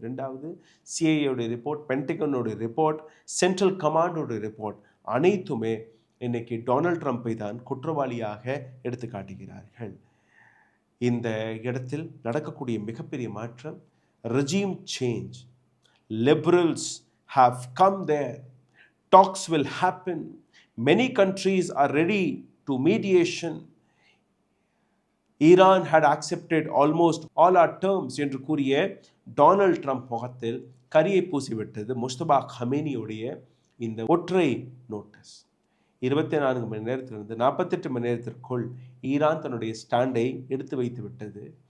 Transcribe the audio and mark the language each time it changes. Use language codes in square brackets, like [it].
[ta] ரெண்டாவது, சிஐஏடைய report, பென்டகனோட report, central கமாண்டோட report அனைத்துமே இன்னைக்கு டொனால்ட் ட்ரம்ப்பை தான் குற்றவாளியாக எடுத்து காட்டுகிறார்கள். இந்த இடத்தில் நடக்கக்கூடிய மிகப்பெரிய மாற்றம் regime change. [en] Liberals have come there. Talks will happen. Many countries are ready to mediation. Iran had accepted almost all our terms [ta] என்று கூறிய டொனால்ட் ட்ரம்ப் முகத்தில் கரியை பூசிவிட்டது முஸ்தபா கமேனியுடைய இந்த ஒற்றை நோட்டீஸ். 24 மணி நேரத்திலிருந்து 48 மணி நேரத்திற்குள் ஈரான் தன்னுடைய ஸ்டாண்டை எடுத்து வைத்து விட்டது.